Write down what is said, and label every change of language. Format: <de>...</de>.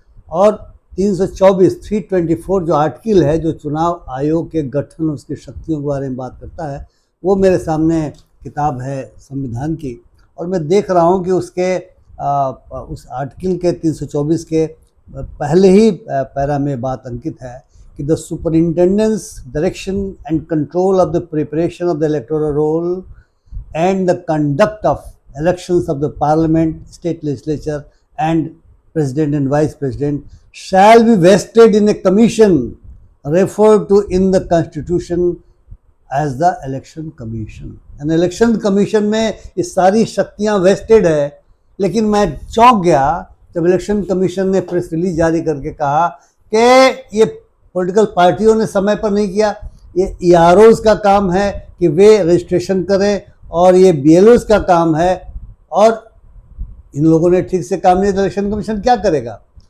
<hi>और 324 जो आर्टिकल है जो चुनाव आयोग के गठन उसकी शक्तियों के बारे में बात करता है, वो मेरे सामने किताब है संविधान की, और मैं देख रहा हूँ कि उसके उस आर्टिकल के 324 के पहले ही पैरा में बात अंकित है कि</hi> <en>The superintendence direction and control of the preparation of the electoral roll and the conduct of elections of the parliament, state legislature, and president and vice president shall be vested in a commission referred to in the constitution as the election commission.</en> <hi>And election commission में ये सारी शक्तियां wasted है। लेकिन मैं चौंक गया जब इलेक्शन कमीशन ने प्रेस रिलीज जारी करके कहा कि ये पॉलिटिकल पार्टियों ने समय पर नहीं किया, ये EROs का काम है कि वे रजिस्ट्रेशन करें और ये BLOs का काम है, और इन लोगों ने ठीक से काम नहीं, तो इलेक्शन कमीशन क्या करेगा।</hi>